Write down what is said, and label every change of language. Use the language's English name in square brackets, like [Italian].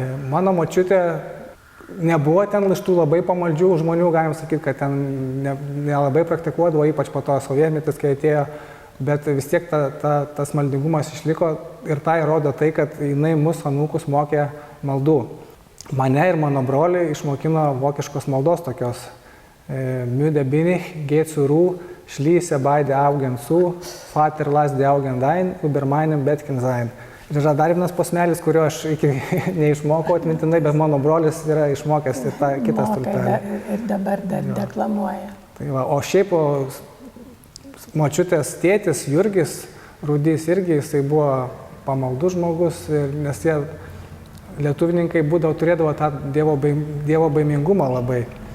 [Lithuanian] Mano močiutė nebuvo ten iš tų labai pamaldžių žmonių, galim sakyti, kad ten nelabai praktikuodavo, ypač po to sovietmetis, kai atėjo, bet vis tiek tas maldingumas išliko ir tai rodo tai, kad jinai mus anūkus mokė maldų. mane ir mano brolį išmokino vokiškos maldos tokios. [German] Müde bin ich, geh zur Ruhe, schließe beide Augen zu, Vater lass die Augen dein, über meinem Bettchen sein. [Lithuanian] Ir yra dar vienas posmelis, kurio aš iki neišmokau atmintinai, bet mano brolis yra išmokęs ir tą kitą stulpelį. Ir dabar dar deklamuoja. Tai va, o šiaip močiutės tėtis Jurgis Rudys irgi, jisai buvo pamaldus žmogus, nes jie lietuvininkai turėdavo tą dievo baimingumą labai.